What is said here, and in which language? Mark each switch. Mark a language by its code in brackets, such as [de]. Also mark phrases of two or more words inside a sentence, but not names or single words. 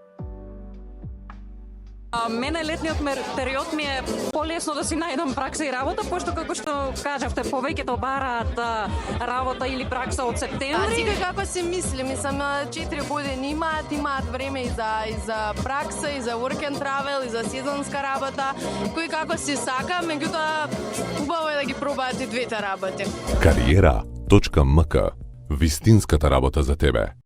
[mk] Мене летниот период ми е полесно да си најдам пракса и работа, пошто како што кажавте, повеќето бараат работа или пракса од септември. Секој како си мисли, мислам 4 години имаат време и за пракса, и за [en] work and travel, [mk] и за сезонска работа. Кој како си сака, меѓутоа убаво е да ги пробаат и двете работи. Кариера.мк. Вистинската работа за тебе.